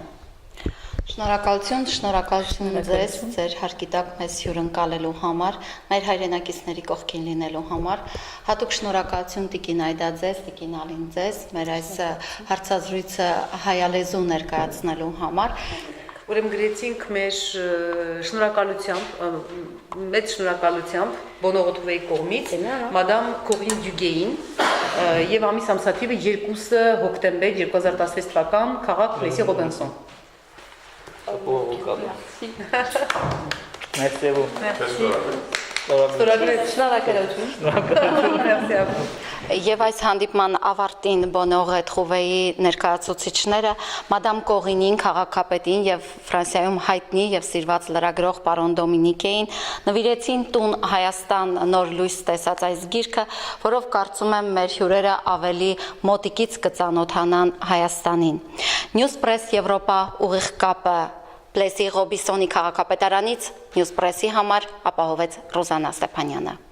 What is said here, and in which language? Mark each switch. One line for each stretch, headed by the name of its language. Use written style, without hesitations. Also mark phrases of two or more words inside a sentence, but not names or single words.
Armenian: Շնորհակալություն ձեզ, ձեր հարկիտակ մեզ հյուրընկալելու համար, մեր հայրենակիցների կողքին լինելու համար։ Հատուկ շնորհակալություն Տիկին Այդա ձեզ, Տիկին Ալին ձեզ, մեր այս հարցազրույցը հայալեզու ներկայացնելու համար։ Ուրեմն գրեցինք մեր շնորհակալությամբ, մեծ շնորհակալությամբ Bonheur retrouvé կողմից Madame Corinne Duguay-ին եւ ամիս ամսաթիվը 2 հոկտեմբեր 2016 թվական քաղաք Պլեսի Ռոբինսոն։
French: Merci à vous.
Armenian: Եվ այս հանդիպման ավարտին Բոնորե Թրուվեի ներկայացուցիչները մադամ Կողինին, քաղաքապետին եւ Ֆրանսիայում հայտնի եւ սիրված լրագրող պարոն Դոմինիկեին նվիրեցին տուն Հայաստան նոր լույս տեսած այս գիրքը, որով կարծում եմ մեր հյուրերը ավելի մոտիկից կծանոթանան Հայաստանին։ Newspress Եվրոպա ուղիղ կապը Պլեսի Ռոբինսոնի քաղաքապետարանից Newspress-ի համար ապահովեց Ռոզանա Ստեփանյանը։